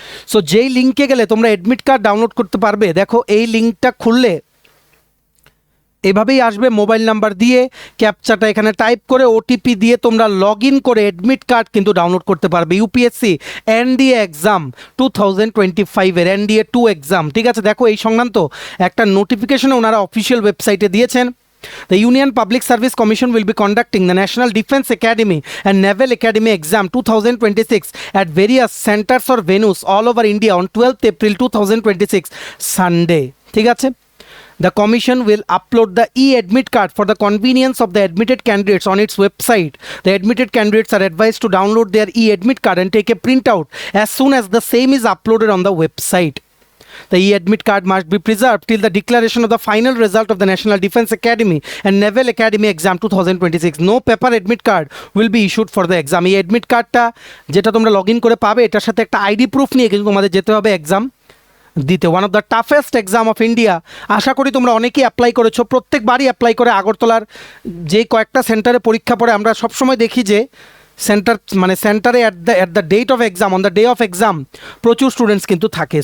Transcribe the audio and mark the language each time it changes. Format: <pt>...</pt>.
<bn>So যেই লিঙ্কে গেলে তোমরা অ্যাডমিট কার্ড ডাউনলোড করতে পারবে, দেখো এই লিঙ্কটা খুললে এভাবেই আসবে। মোবাইল নাম্বার দিয়ে ক্যাপচাটা এখানে টাইপ করে OTP দিয়ে তোমরা লগ ইন করে অ্যাডমিট কার্ড কিন্তু ডাউনলোড করতে পারবে। UPSC NDA exam 2025-এর NDA 2 exam, ঠিক আছে? দেখো এই সংক্রান্ত একটা নোটিফিকেশন ওনারা অফিসিয়াল ওয়েবসাইটে দিয়েছেন।</bn> <en>The Union Public Service Commission will be conducting the National Defence Academy and Naval Academy Exam 2026 at various centers or venues all over India on 12th April 2026 Sunday,</en> <bn>ঠিক আছে?</bn> <en>The Commission will upload the e-admit card for the convenience of the admitted candidates on its website. The admitted candidates are advised to download their e-admit card and take a printout as soon as the same is uploaded on the website. The e-admit card must be preserved till the declaration of the final result of the National Defence Academy and Naval Academy Exam 2026. No paper admit card will be issued for the exam.</en> <bn>এই admit cardটা যেটা তোমরা log in করে পাবে, এটার সাথে একটা ID proof নিয়ে কিন্তু তোমাদের যেতে হবে এক্সাম দিতে।</bn> <en>One of the toughest exam of India.</en> <bn>আশা করি তোমরা অনেকেই অ্যাপ্লাই করেছো, প্রত্যেকবারই অ্যাপ্লাই করে আগরতলার যে কয়েকটা সেন্টারে পরীক্ষা পড়ে আমরা সবসময় দেখি যে সেন্টারে</bn> <en>at the date of exam,</en> <bn>on the day of exam প্রচুর স্টুডেন্টস কিন্তু থাকে।</bn>